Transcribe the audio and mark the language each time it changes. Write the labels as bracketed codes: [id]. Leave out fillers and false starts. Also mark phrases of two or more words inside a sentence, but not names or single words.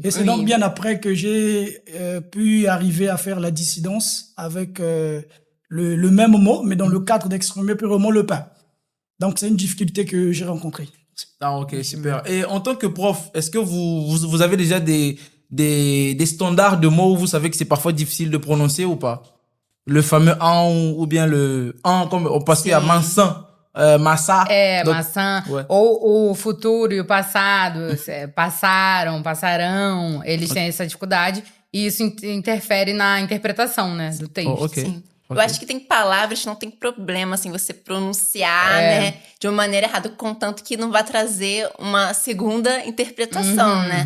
[fr] Et c'est donc bien après que j'ai pu arriver à faire la dissidence avec le même mot, mais dans le cadre d'exprimer purement le pain. Donc c'est une difficulté que j'ai rencontrée. Ah, ok, super. Et en tant que prof, est-ce que vous avez déjà des standards de mots où vous savez que c'est parfois difficile de prononcer ou pas? Le fameux an ou bien le an, comme parce qu'il y a maçã, massa. Donc, Maçã. ouais. [pt] Ou o futuro e o passado. Passaram, passarão. Eles têm essa dificuldade. E isso interfere na interpretação, né, do texto. Oh, ok. Sim. Ok. Eu acho que tem palavras que não tem problema, assim, você pronunciar, né, de uma maneira errada, contanto que não vai trazer uma segunda interpretação, né?